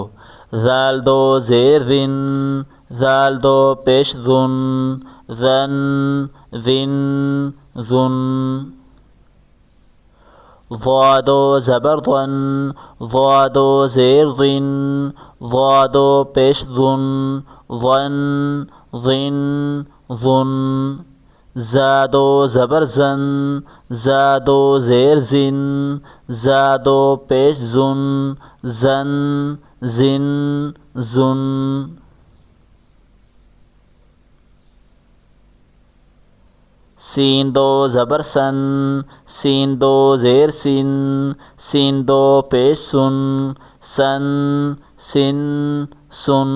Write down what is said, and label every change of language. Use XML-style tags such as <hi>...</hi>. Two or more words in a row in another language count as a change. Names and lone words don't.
<ur>ذال 2 زیر ذن، ذال 2 پیش ذن، ذن ذن ذن۔ ضا 2 زبر ضن، ضا 2 زیر ضن، ضا 2 پیش ضن، ضن ضن ضن۔ زا 2 زبر زن، زا 2 زیر زن، زا 2 پیش زن، زن زن زن۔ سین 2 زبر سن، سین 2 زیر سن، سین 2 پیش سن، سن سن سن۔</ur>